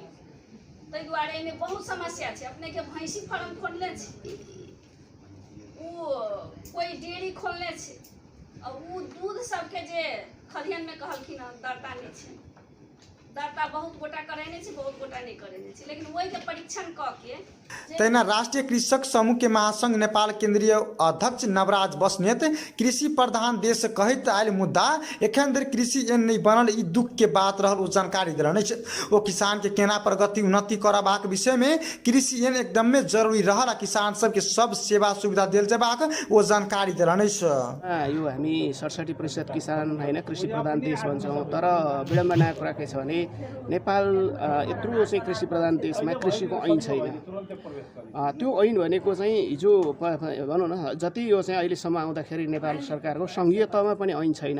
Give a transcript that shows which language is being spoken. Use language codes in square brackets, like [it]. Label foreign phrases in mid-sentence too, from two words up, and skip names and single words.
[mai] ताहि दुआरे में बहुत समस्या है। अपने के भैंसी फार्म खोलने छे, कोई डेयरी खोलने छे, और वो दूध सबके जे खलिहन में कहलखिन दरता नहीं छे, दरता बहुत गोटा करेने छे, बहुत गोटा नहीं करेने छे, लेकिन वही के परीक्षण क के तैना राष्ट्रीय कृषक समूह के महासंघ नेपाल केंद्रीय अध्यक्ष नवराज बस्नेत कृषि प्रधान देश कहैत आयल मुद्दा एखन धरि कृषि एन नहीं बनल ई दुख के बात रहल ओ जानकारी देलनि। ओ किसान के केना प्रगति उन्नति करबाक विषय में कृषि एन एकदम में जरूरी रहल, किसान सब के सब सेवा सुविधा देल जबाक ओ जानकारी देलनि। [ne] यो हामी 67% किसान हैन कृषि प्रधान देश भन्छौँ, तर विडम्बनाको कुरा के छ भने नेपाल यत्रो चाहिँ कृषि प्रधान देशमा कृषिको ऐन छैन। त्यो ऐन भनेको चाहिँ हिजो भनौँ न जति यो चाहिँ अहिलेसम्म आउँदाखेरि नेपाल सरकारको सङ्घीय तहमा पनि ऐन छैन।